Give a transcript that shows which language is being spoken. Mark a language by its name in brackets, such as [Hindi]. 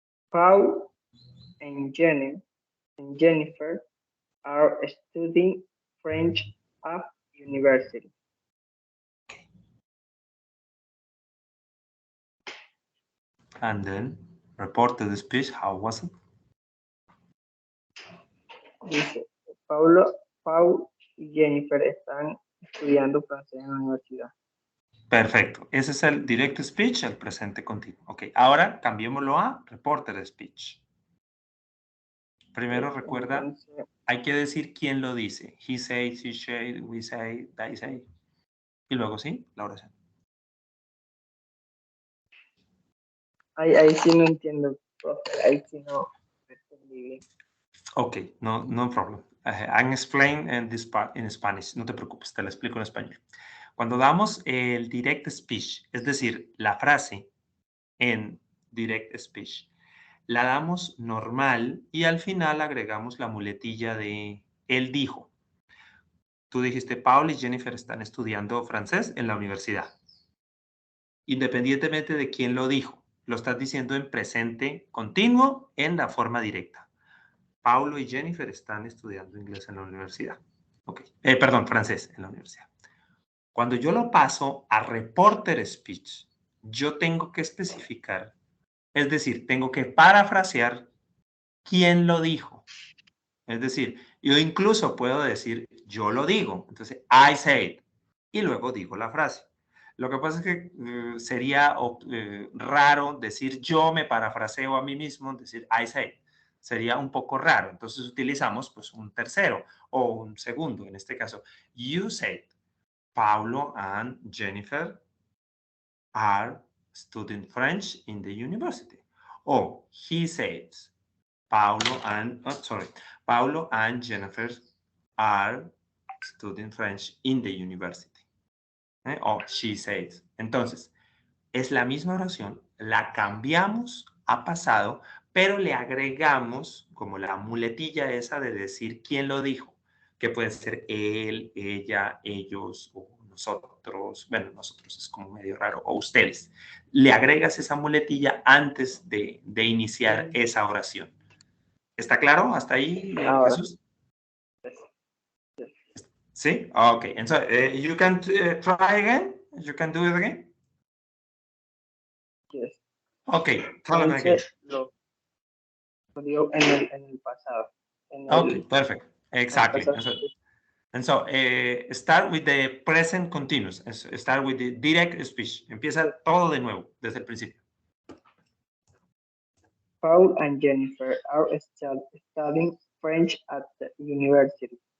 [English] Paul and Jennifer are studying French at university. And then, report the speech, how was it? [Spanish] Dice, Paul y Jennifer están estudiando francés en la universidad. Perfecto. Ese es el direct speech, el presente continuo. Ok, ahora cambiémoslo a reported speech. Primero recuerda, Entonces, hay que decir quién lo dice. [English] He said, she said, we say, they say. [Spanish] Y luego sí, la oración. ahí sí no entiendo, profe, ahí sí no entendí bien. [English] Ok, no problem. I'm explain in this part in Spanish. [Spanish] No te preocupes, te lo explico en español. Cuando damos el direct speech, es decir, la frase en direct speech, la damos normal y al final agregamos la muletilla de él dijo. Tú dijiste, Paul y Jennifer están estudiando francés en la universidad. Independientemente de quién lo dijo, lo estás diciendo en presente continuo en la forma directa. Paulo y Jennifer están estudiando inglés en la universidad. Ok, perdón, francés en la universidad. Cuando yo lo paso a reporter speech, yo tengo que especificar, es decir, tengo que parafrasear quién lo dijo. Es decir, yo incluso puedo decir, yo lo digo. Entonces, [English] I said. [Spanish] Y luego digo la frase. Lo que pasa es que sería raro decir yo me parafraseo a mí mismo, decir I said. Sería un poco raro. Entonces utilizamos pues un tercero o un segundo. En este caso, [English] you said, Paulo and Jennifer are studying French in the university. O he says, Paulo and Jennifer are studying French in the university. O she says. [Spanish] Entonces, es la misma oración, la cambiamos a pasado, pero le agregamos como la muletilla esa de decir quién lo dijo, que puede ser él, ella, ellos o nosotros. Bueno, nosotros es como medio raro, o ustedes. Le agregas esa muletilla antes de iniciar esa oración. ¿Está claro hasta ahí, Ahora. Jesús? [English] ¿Sí? Okay. And so you can try again? You can do it again? Yes. Okay, tell me again. [Spanish] Lo dio en el pasado. [English] Okay, perfect. Exactly. [Spanish] Pasado. [English] And so start with the present continuous. Start with the direct speech. [Spanish] Empieza todo de nuevo, desde el principio. [English] Paul and Jennifer are studying French at the university.